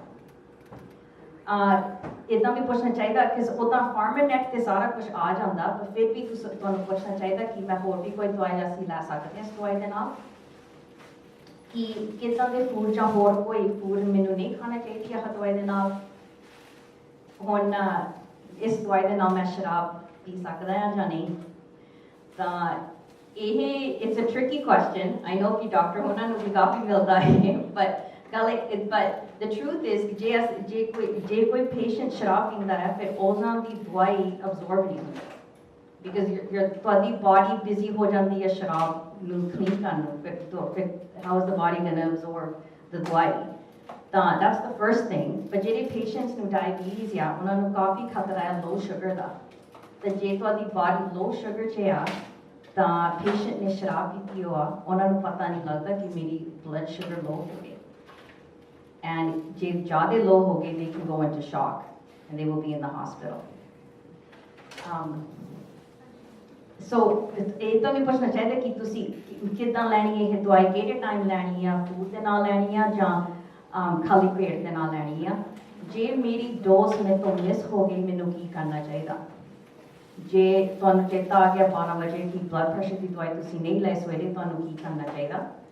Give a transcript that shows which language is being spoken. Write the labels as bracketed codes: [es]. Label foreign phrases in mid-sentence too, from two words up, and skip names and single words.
[pa] ਇੱਦਾਂ ਵੀ ਪੁੱਛਣਾ ਚਾਹੀਦਾ ਕਿ ਉੱਦਾਂ ਫਾਰਮਾਨੈਟ ਤੇ ਸਾਰਾ ਕੁਝ ਆ ਜਾਂਦਾ, ਪਰ ਫਿਰ ਵੀ ਤੁਹਾਨੂੰ ਪੁੱਛਣਾ ਚਾਹੀਦਾ ਕਿ ਮੈਂ ਹੋਰ ਵੀ ਕੋਈ ਦਵਾਈ ਅਸੀਂ ਲੈ ਸਕਦੇ ਹਾਂ ਇਸ ਦਵਾਈ ਦੇ ਨਾਲ, ਕਿ ਕਿੱਦਾਂ ਦੇ ਫੂਡ ਜਾਂ ਹੋਰ ਕੋਈ ਫੂਡ ਮੈਨੂੰ ਨਹੀਂ ਖਾਣਾ ਚਾਹੀਦੀ ਆਹ ਦਵਾਈ ਦੇ ਨਾਲ। ਹੁਣ ਇਸ ਦਵਾਈ ਦੇ ਨਾਲ ਮੈਂ ਸ਼ਰਾਬ ਪੀ ਸਕਦਾ ਹਾਂ ਜਾਂ ਨਹੀਂ। ਤਾਂ ਇਹ [en] it's a tricky question. I know [pa] ਕਿ ਡਾਕਟਰ ਉਹਨਾਂ ਨੂੰ ਵੀ ਕਾਫੀ ਮਿਲਦਾ ਹੈ, [en] but the truth is [pa] ਜੇ ਕੋਈ ਪੇਸ਼ੈਂਟ ਸ਼ਰਾਬ ਪੀਂਦਾ ਹੈ ਫਿਰ ਉਹਨਾਂ ਦੀ ਦਵਾਈ ਅਬਜ਼ੋਰਬ ਨਹੀਂ ਹੁੰਦੀ, ਬਿਕਾਜ਼ ਤੁਹਾਡੀ ਬਾਡੀ ਬਿਜ਼ੀ ਹੋ ਜਾਂਦੀ ਹੈ ਸ਼ਰਾਬ ਨੂੰ ਕਲੀਨ ਕਰਨ ਨੂੰ। [en] ਫਿਰ how is the body going to absorb the ਦਵਾਈ? ਤਾਂ that's the first thing। [pa] ਪਰ ਜਿਹੜੇ ਪੇਸ਼ੈਂਟਸ ਨੂੰ ਡਾਇਬੀਟੀਜ਼ ਆ ਉਹਨਾਂ ਨੂੰ ਕਾਫੀ ਖਤਰਾ ਹੈ [en] low sugar [pa] ਦਾ, ਤਾਂ ਜੇ ਤੁਹਾਡੀ ਬਾਡੀ [en] low sugar [pa] 'ਚ ਆ ਤਾਂ ਪੇਸ਼ੈਂਟ ਨੇ ਸ਼ਰਾਬ ਪੀਤੀ ਹੋਆ, ਉਹਨਾਂ ਨੂੰ ਪਤਾ ਨਹੀਂ ਲੱਗਦਾ ਕਿ ਮੇਰੀ [en] blood sugar low [pa] ਹੋ ਗਈ। And ਜੇ ਜ਼ਿਆਦਾ low ਹੋ ਗਏ, [en] they can go into shock and they will be in the hospital. [pa] So ਇਹ ਤਾਂ ਵੀ ਪੁੱਛਣਾ ਚਾਹੀਦਾ ਕਿ ਤੁਸੀਂ ਕਿੱਦਾਂ ਲੈਣੀ ਹੈ ਇਹ ਦਵਾਈ, ਕਿਹੜੇ ਟਾਈਮ ਲੈਣੀ ਆ, ਫੂਡ ਦੇ ਨਾਲ ਲੈਣੀ ਆ ਜਾਂ ਖਾਲੀ ਪੇਟ ਦੇ ਨਾਲ ਲੈਣੀ ਆ। ਜੇ ਮੇਰੀ ਡੋਜ਼ ਮੇਰੇ ਤੋਂ ਮਿਸ ਹੋ ਗਈ, ਮੈਨੂੰ ਕੀ ਕਰਨਾ ਚਾਹੀਦਾ? ਜੇ ਤੁਹਾਨੂੰ ਚੇਤਾ ਆ ਗਿਆ 12 ਵਜੇ ਕਿ [en] blood pressure [pa] ਦੀ ਦਵਾਈ ਤੁਸੀਂ ਨਹੀਂ ਲੈ ਸਵੇਰੇ, ਤੁਹਾਨੂੰ ਕੀ ਕਰਨਾ ਚਾਹੀਦਾ?